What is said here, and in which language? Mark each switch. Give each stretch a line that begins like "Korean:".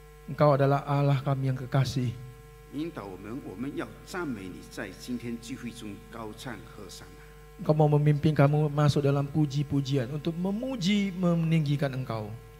Indonesian: Engkau adalah Allah kami yang kekasih.
Chinese: 引导我们要赞美你，在今天聚会中高唱和散。
Indonesian: Engkau mau memimpin kamu masuk dalam puji-pujian untuk memuji, meninggikan Engkau.